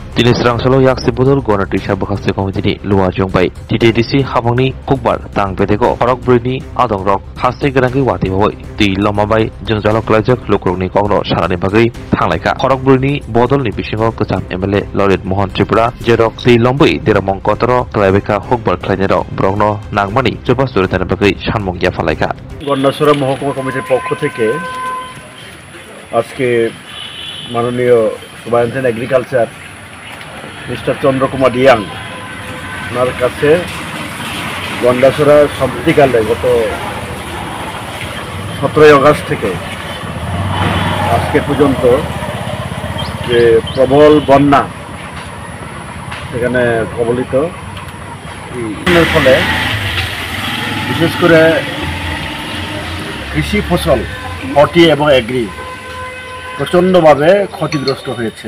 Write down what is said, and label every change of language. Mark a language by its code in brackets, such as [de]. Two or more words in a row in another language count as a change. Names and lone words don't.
[trp] Tini serang solo yak sibodol gona tisha bakhaste komitini luwa jongbai TTDC habangni kukbar tang beteko horok brini adong rok haste gerangi wati bawai ti lomabai jengjalok lajak lukrokni kokro sanani bagai tanglaika horok brini bodol ni bisingo kecam MLA Lorit Mohan Tripura jerok ti lombai deramong kotoro klaibeka hukbar klainero brogno nangmani joba suritan bagai sanmong ya falaika [bn] গন্ডাছড়া মহকুমা কমিটির পক্ষ থেকে আজকে মাননীয় [en] superintendent agriculture mister [bn] চন্দ্রকুমার রিয়াং ওনার কাছে গন্ডাছড়া সম্প্রতিকালে গত 17 আগস্ট থেকে আজকে পর্যন্ত যে প্রবল বন্যা সেখানে কবলিত এর ফলে বিশেষ করে কৃষি ফসল হর্টি এবং এগ্রি প্রচণ্ডভাবে ক্ষতিগ্রস্ত হয়েছে।